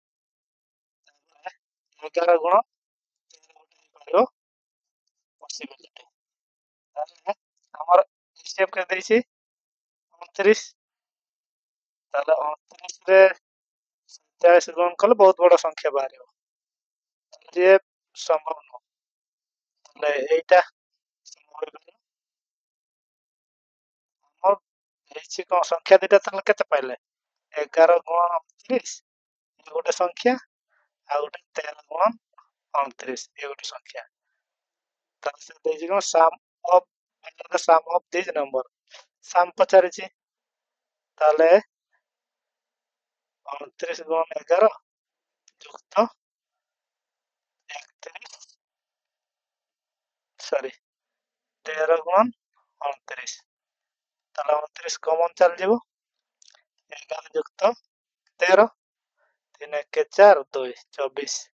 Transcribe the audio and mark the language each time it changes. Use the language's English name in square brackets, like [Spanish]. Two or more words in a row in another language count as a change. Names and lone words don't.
[Odia] 11 ଗୁଣ 13 ଗୋଟେ ହେଇପାରିବ ପସିବିଲିଟି ତାହେଲେ ଆମର ହିସାବ କେତେ ଦେଇଛି 29 ତାହେଲେ 29 ରେ 47 ଗୁଣନ କଲେ ବହୁତ ବଡ ସଂଖ୍ୟା ବାହାରିବ [Hindi] ये संभव [Odia] नୁହଁ ତାହେଲେ ଏଇଟା ସମ୍ଭବ ହେଇପାରିବ ଆମର ହେଇଛି କଣ ସଂଖ୍ୟା ଦିଟା ତାହେଲେ କେତେ ପାଇଲେ 11 ଗୁଣ 29 ଇଏ ଗୋଟେ ସଂଖ୍ୟା ଆଉ ଗୋଟେ 13 ଗୁଣ 29 ଇଏ ଗୋଟେ ସଂଖ୍ୟା ତାହେଲେ ସେ ଦେଇଛି କଣ [English] sum of these number [Odia] sum ପଚାରିଛି ତାହେଲେ 29 ଗୁଣ 11 ଯୁକ୍ତ 31 ସରି 13 ଗୁଣ 29 ତାହେଲେ 29 କମନ ଚାଲିଯିବ 11 ଯୁକ୍ତ 13 3 1 4 2 24